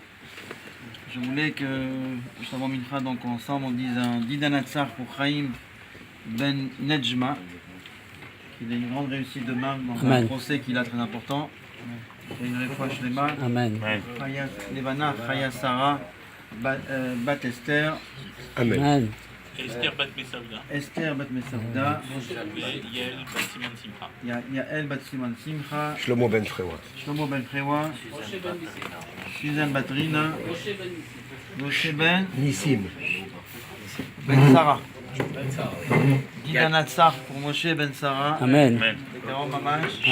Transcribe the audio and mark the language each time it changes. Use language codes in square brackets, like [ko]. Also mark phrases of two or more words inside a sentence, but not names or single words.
[fr] Je voulais que, juste avant Mincha, donc ensemble, on dise un Didanatsar pour Chaim Ben Nejma, qu'il ait une grande réussite demain dans un procès qu'il a très important. Et une [he] רפואה שלמה. [fr] Amen. Chaya Levana, Chaya Sarah, Bat Esther. Amen. Esther Bat Mesavda. Esther Bat Mesavda. Et Yael Bat Siman Simcha. Yael Bat Siman Simcha. Shlomo Ben Frewa. Shlomo Ben Frewa. Suzanne Batrina. Moshe Ben Nissim. Ben Sarah. Gidana Tsar pour Moshe Ben Sarah. Amen. Caron Mamash.